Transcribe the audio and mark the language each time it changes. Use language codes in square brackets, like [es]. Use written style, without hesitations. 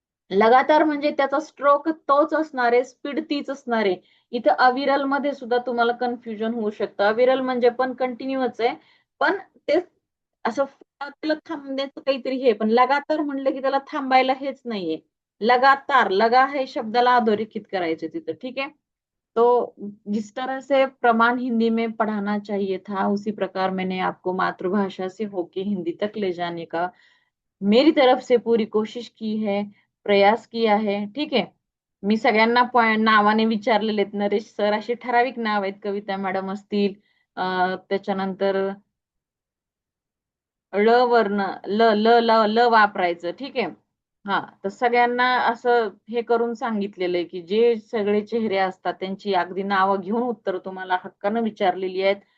[mr] लगातार म्हणजे त्याचा स्ट्रोक तोच असणार आहे, स्पीड तीच असणार आहे. इथं अविरल मध्ये सुद्धा तुम्हाला कन्फ्युजन होऊ शकतं. अविरल म्हणजे पण कंटिन्यूच आहे, पण ते असं त्याला थांबण्याचं काहीतरी हे, पण लगातार म्हणलं की त्याला थांबायला हेच नाहीये. लगातार लगा हे शब्दाला अधोरेखित करायचे तिथं. [hi] ठीक है. तो जिस तरह से प्रमाण हिंदी में पढ़ाना चाहिए था उसी प्रकार मैंने आपको मातृभाषा से होके हिंदी तक ले जाने का मेरी तरफ से पूरी कोशिश की है, प्रयास किया है. [mr] ठीक आहे. मी सगळ्यांना नावाने विचारलेले आहेत. नरेश सर असे ठराविक नाव आहेत, कविता मॅडम असतील, त्याच्यानंतर ळ वर्ण ल ल ल ल वापरायचं. ठीक आहे. हा तर सगळ्यांना असं हे करून सांगितलेलं आहे की जे सगळे चेहरे असतात त्यांची अगदी नावं घेऊन उत्तर तुम्हाला हक्कानं विचारलेली आहेत.